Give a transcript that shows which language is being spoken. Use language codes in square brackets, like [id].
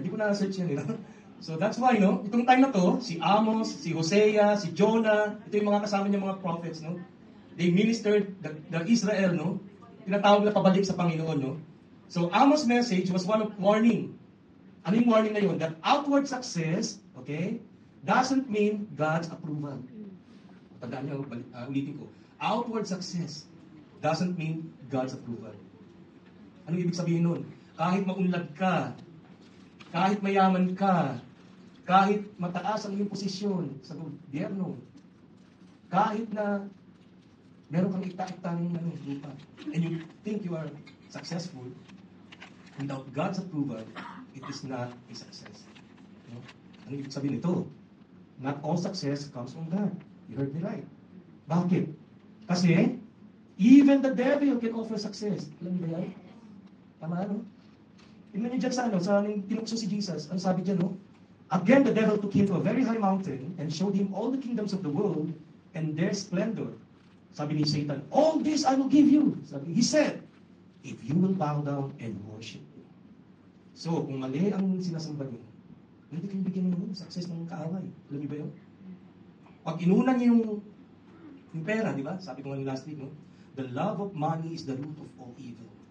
[tl] Hindi ko na-search yan, [en] So that's why, [tl] no? Itong time na to, si Amos, si Hosea, si Jonah, ito yung mga kasama niya mga prophets, no? [en] They ministered the Israel, [tl] no? Tinatawag na pabalik sa Panginoon, no? [en] So, Amos' message was one of warning. [tl] Ano yung warning na yun? [en] That outward success, okay, doesn't mean God's approval. [tl] Tandaan niyo, ulitin ko. [en] Outward success doesn't mean God's approval. [tl] Ano ibig sabihin nun? Kahit maunlad ka, kahit mayaman ka, kahit mataas ang iyong posisyon sa gobyerno, kahit na Meron kang ikta-ikta ng lupa. [en] And you think you are successful, without God's approval, it is not a success. No? [tl] Ano ibig sabihin nito? [en] Not all success comes from God. You heard me right. [tl] Bakit? [en] Kasi, even the devil can offer success. [tl] Alam niyo ba yan? Tama, no? Tingnan niyo dyan sa tinukso si Jesus. Ano sabi dyan, no? [en] Again, the devil took him to a very high mountain and showed him all the kingdoms of the world and their splendor. [tl] Sabi ni Satan, [en] all this I will give you. He said, if you will bow down and worship me. [tl] So, kung mali ang sinasamba niyo, hindi kayo bigyan ng success ng kaaway. Alam niyo ba yun? Pag inunan niyo yung pera, di ba? Sabi ko nga last week, no? [en] The love of money is the root of all evil.